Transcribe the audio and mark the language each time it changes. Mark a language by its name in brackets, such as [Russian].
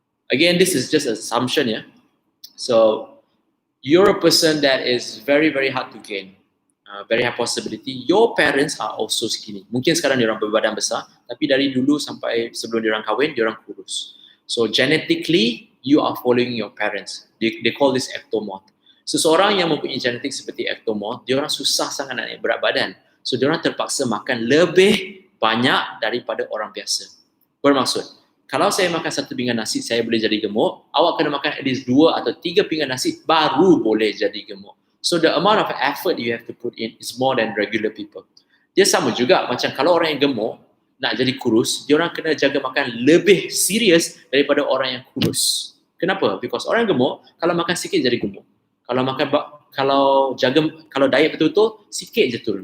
[English] Again, this is just an assumption, yeah. So, you're a person that is very, very hard to gain. Very high possibility. Your parents are also skinny. [Malay] Mungkin sekarang diorang berbadan besar, tapi dari dulu sampai sebelum diorang kahwin, diorang kurus. [English] So, genetically, you are following your parents. They call this ectomorph. [Malay] Seseorang yang mempunyai genetik seperti ectomorph, diorang susah sangat nak naik berat badan. So, diorang terpaksa makan lebih banyak daripada orang biasa. Bermaksud, kalau saya makan satu pinggan nasi, saya boleh jadi gemuk. Awak kena makan [English] at least [Malay] 2 atau 3 pinggan nasi, baru boleh jadi gemuk. [English] So the amount of effort you have to put in is more than regular people. [Malay] Dia sama juga macam kalau orang yang gemuk nak jadi kurus, dia orang kena jaga makan lebih serius daripada orang yang kurus. Kenapa? Because orang gemuk kalau makan sikit jadi gemuk. Kalau diet betul-betul sikit je turun.